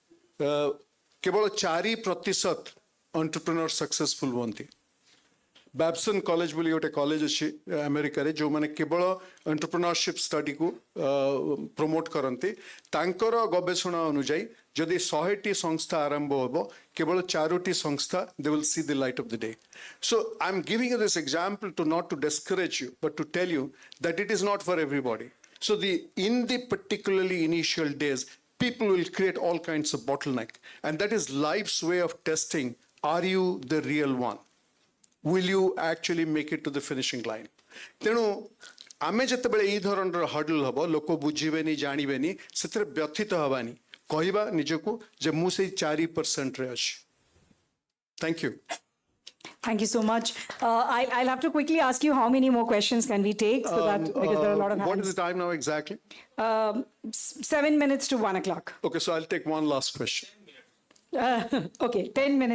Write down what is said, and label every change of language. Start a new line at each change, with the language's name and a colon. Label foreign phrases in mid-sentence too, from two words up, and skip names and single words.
Odia: କେବଳ 4%
English: entrepreneur successful
Odia: ହୁଅନ୍ତି ବାବସନ୍ କଲେଜ ବୋଲି ଗୋଟେ କଲେଜ ଅଛି ଆମେରିକାରେ ଯେଉଁମାନେ କେବଳ ଏଣ୍ଟରପ୍ରେନ୍ୟୁରସିପ୍ ଷ୍ଟଡିକୁ ପ୍ରମୋଟ କରନ୍ତି ତାଙ୍କର ଗବେଷଣା ଅନୁଯାୟୀ ଯଦି 100ଟି ସଂସ୍ଥା ଆରମ୍ଭ ହେବ କେବଳ 4ଟି ସଂସ୍ଥା
English: they will see the light of the day so I am giving you this example to not to discourage you but to tell you that it is not for everybody So in the particularly initial days, people will create all kinds of bottleneck. And that is life's way of testing, are you the real one? Will you actually make it to the finishing line?
Odia: ତେଣୁ ଆମେ ଯେତେବେଳେ ଏଇ ଧରଣର ହର୍ଡଲ୍ ହବ ଲୋକ ବୁଝିବେନି ଜାଣିବେନି ସେଥିରେ ବ୍ୟଥିତ ହବାନି କହିବା ନିଜକୁ ଯେ ମୁଁ ସେଇ 4%ରେ ଅଛି
English: Thank you. Thank you so much. I'll have to quickly ask you how many more questions can we take so that because there are a lot of hands. What is the time now exactly? 7 minutes to 1 o'clock. Okay, so I'll take one last question. Okay, 10 minutes.